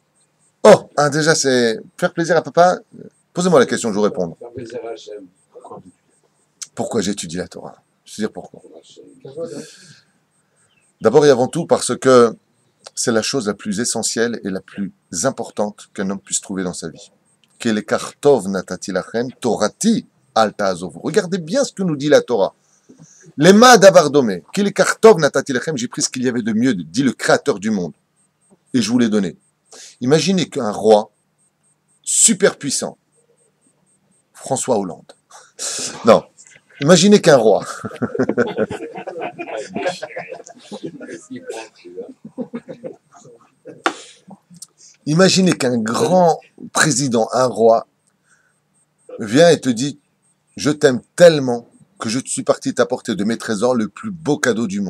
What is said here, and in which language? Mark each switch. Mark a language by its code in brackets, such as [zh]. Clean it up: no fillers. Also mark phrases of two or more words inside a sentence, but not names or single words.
[fr] Oh, déjà c'est faire plaisir à papa. Posez-moi la question, je vous réponds. Faire plaisir à Hachem. Pourquoi j'étudie la Torah? Je veux dire pourquoi. Pour Hachem. D'abord et avant tout parce que c'est la chose la plus essentielle et la plus importante qu'un homme puisse trouver dans sa vie. [he] כי לקח טוב נתתי לכם תורתי אל תעזובו. [fr] Regardez bien ce que nous dit la Torah. [he] למה הדבר דומה. כי לקח טוב נתתי לכם. [fr] J'ai pris ce qu'il y avait de mieux, dit le Créateur du monde, et je vous l'ai donné. Imaginez qu'un roi super puissant, François Hollande. Non, imaginez qu'un roi. Imaginez qu'un grand président, un roi, vient et te dit « Je t'aime tellement que je suis parti t'apporter de mes trésors le plus beau cadeau du monde.